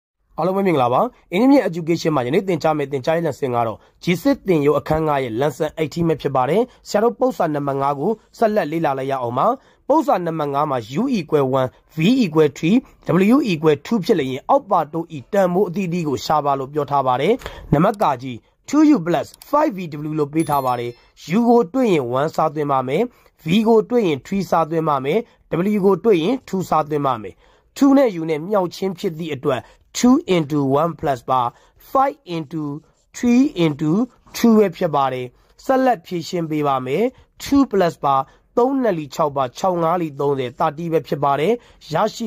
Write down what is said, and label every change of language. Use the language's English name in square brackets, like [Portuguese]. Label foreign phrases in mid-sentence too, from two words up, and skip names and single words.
[Burmese] အားလုံးပဲမင်္ဂလာပါအင်းမြင့် education မှာယနေ့သင်ကြားမယ့်သင်ကြားရေး lesson ကတော့ G6 သင်ရိုးအခန်း9ရဲ့ lesson-18 ပဲဖြစ်ပါတယ်ဆရာတို့ပုံစံနံပါတ်5ကိုဆက်လက်လေ့လာလိုက်ရအောင်ပါပုံစံနံပါတ်5မှာ [English] u equal 1 v equal 3 w equal 2 [Burmese] ဖြစ်လျင်အောက်ပါတို့ဤတန်ဖိုးအသီးသီးကိုရှာပါလို့ပြောထားပါတယ်နံပါတ်ကကြီး [English] 2u plus 5vw [Burmese] လို့ပေးထားပါတယ် u ကိုတွေ့ရင်1စားသွ င်းပါမယ် v ကိုတွေ့ရင်3စားသွင်းပါမယ် w ကိုတွေ့ရင်2စားသွင်းပါမယ်2နဲ့ u နဲ့မြောက်ချင်းဖြစ်သည့်အတွက် [English] 2 into 1 plus [Burmese] ပါ [English] 5 into 3 into 2 [Burmese] ပဲဖြစ်ပါတယ်ဆက်လက်ဖြည့်ရှင်းပေးပါမယ် [English] 2 plus [Burmese] ပါ3နဲ့လီ6ပါ6 5လီ30 30ပဲဖြစ်ပါတယ်ရရှိ